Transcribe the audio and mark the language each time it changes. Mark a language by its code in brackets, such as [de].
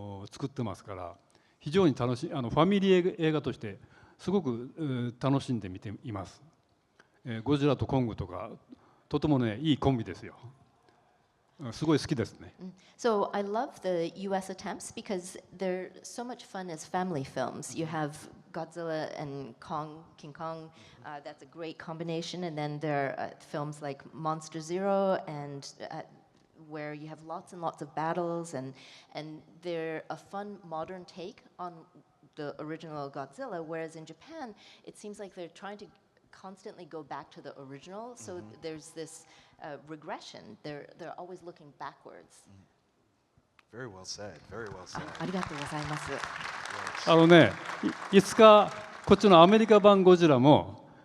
[ja] 作ってますから、非常に楽しいファミリー映画としてすごく楽しんで見ています。ゴジラとコングとかとてもねいいコンビですよ。すごい好きですね。 [en] So I love the US attempts because they're so much fun as family films. You have Godzilla and King Kong, that's a great combination. And then there are films like Monster Zero, and where you have lots and lots of battles, and they're a fun modern take on the original Godzilla, whereas in Japan, it seems like they're trying to constantly go back to the original. So there's this regression. They're always looking backwards. Very well said. Very well said. [ja] ありがとうございます。あのね、いつかこっちのアメリカ版ゴジラも